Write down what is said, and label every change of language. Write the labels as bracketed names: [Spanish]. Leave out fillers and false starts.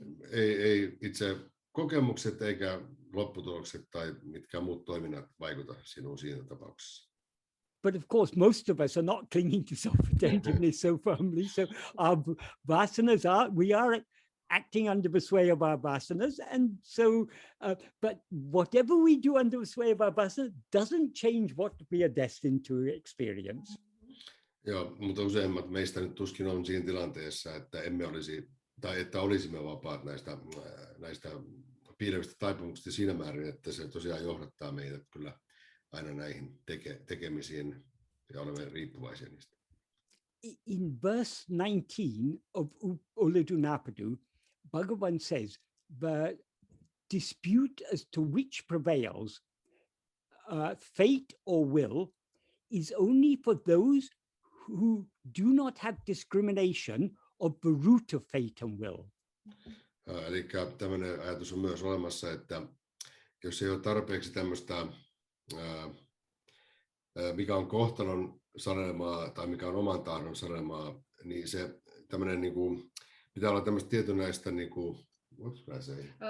[Finnish] Ei itse kokemukset eikä lopputulokset tai mitkään muut toiminnat vaikuta sinuun siinä tapauksessa. [English] But of course, most of us are not clinging to self-attentiveness so firmly. So our vasanas we are acting under the sway of our vasanas. And so, but whatever we do under the sway of our vasanas doesn't change what we are destined to experience. [Finnish] Joo, mutta useimmat meistä nyt tuskin on siinä tilanteessa, että emme olisi, tai että olisimme vapaat näistä piilevistä taipumuksista siinä määrin, että se tosiaan johdattaa meidät kyllä aina näihin tekemisiin ja olemme riippuvaisia niistä. [English] In verse 19 of Uladunapadu, Bhagavan says, the dispute as to which prevails, fate or will, is only for those who do not have discrimination of the root of fate and will. [Finnish] Eli tämmöinen ajatus on myös olemassa, että jos ei ole tarpeeksi tämmöistä, mikä on kohtalon sanelemaa tai mikä on oman tahdon sanelemaa, niin se tämmöinen niin kuin, pitää olla tämmöistä tietynlaista niin kuin, [English] what should I say?